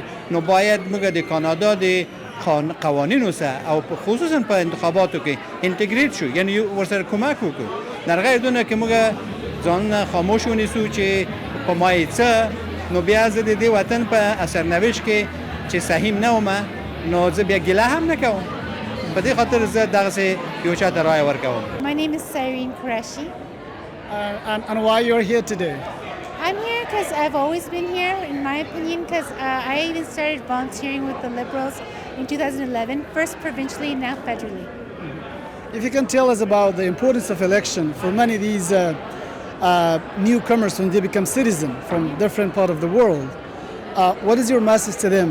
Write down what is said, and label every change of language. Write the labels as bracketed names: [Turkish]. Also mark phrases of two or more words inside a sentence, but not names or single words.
[Pashto] نو باید موږ د کانادا د قوانینو سره او خصوصا په انتخاباتو کې انټیګریټ شو، یعنی ورسره کومک وکړو. در غیر دونه که موږ ځان خاموش ونیسو چې په ما یې څه، نو بیا زه د دې وطن په سرنوشت کې چې سهیم نه وم، نو زه بیا ګیله هم نه کوم. په دې خاطر زه دغسې یو چا ته رایه ورکوم. [English] My name is Cyrene Qureshi. And why you're here today? I'm here because I've always been here, in my opinion, because I even started volunteering with the Liberals in 2011, first provincially and now federally. If you can tell us about the importance of election for many of these newcomers when they become citizens from different part of the world, what is your message to them?